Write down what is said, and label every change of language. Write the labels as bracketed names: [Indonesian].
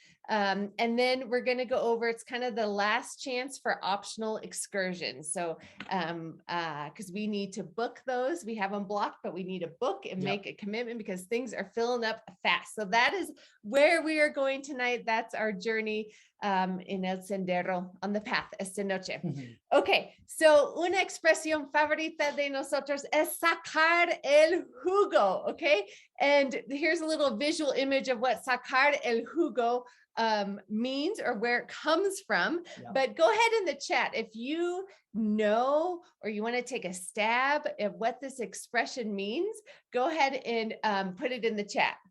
[English] And then we're going to go over, it's kind of the last chance for optional excursions. So, because we need to book those, we have them blocked, but we need to book and make a commitment because things are filling up fast. So that is where we are going tonight. That's our journey. [Spanish] en el sendero, [English] on the path [Spanish] esta noche. Okay, so una expresión favorita de nosotros es sacar el jugo, okay? [English] And here's a little visual image of what sacar el jugo means or where it comes from. Yeah. But go ahead in the chat if you know or you want to take a stab at what this expression means. Go ahead and put it in the chat.